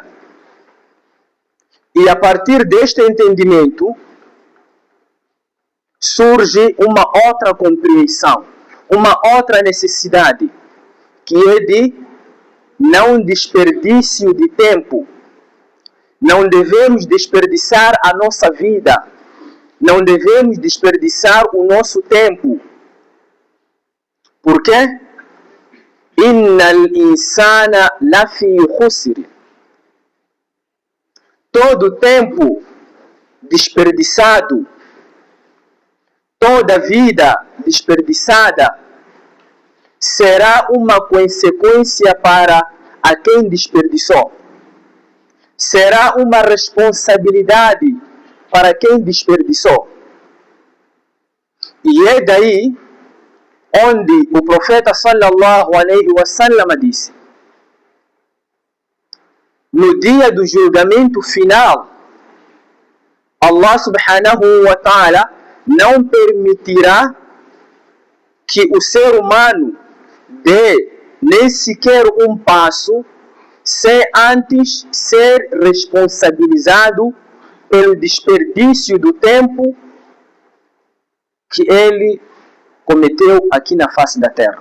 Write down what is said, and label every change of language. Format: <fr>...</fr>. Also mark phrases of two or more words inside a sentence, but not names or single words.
<pt>E a partir deste entendimento, surge uma outra compreensão, uma outra necessidade, que é de não desperdício de tempo. Não devemos desperdiçar a nossa vida, não devemos desperdiçar o nosso tempo. Por quê?</pt> <ar>إن الإنسان لفي خسر.</ar> <pt>Todo tempo desperdiçado, toda vida desperdiçada será uma consequência para a quem desperdiçou. Será uma responsabilidade para quem desperdiçou. E é daí onde o profeta</pt> <ar>صلى الله عليه وسلم</ar> <pt>disse: no dia do julgamento final,</pt> <ar>الله سبحانه وتعالى</ar> <pt>não permitirá que o ser humano dê nem sequer um passo sem antes ser responsabilizado pelo desperdício do tempo que ele cometeu aqui na face da terra.</pt>